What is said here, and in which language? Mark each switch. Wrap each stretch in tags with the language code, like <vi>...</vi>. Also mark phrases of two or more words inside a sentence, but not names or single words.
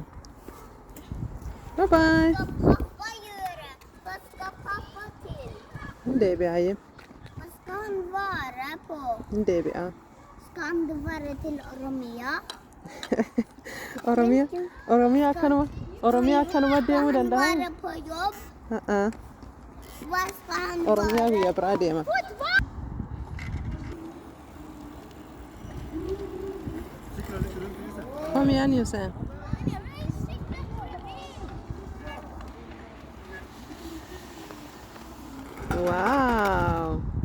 <en>Bye bye.</en> <sv>Vad ska pappa göra? Vad ska pappa till?</sv> <om>Deebi'aayyee.</om> <sv>Vad ska han vara på?</sv> <om>Deebi'aa.</om> <sv>Ska han vara till Oromia?</sv> <om>Oromiyaa akkanuma deemuu</om> <sv>Ska han</sv> <om>danda'a?</om> <sv>vara på jobb? Vad ska han</sv> <om>Oromiyaa</om> <sv>vara?</sv> <om>guyyaa biraa deema.</om> <sv>Fotboll! Kom igen Josef. Wow.</sv>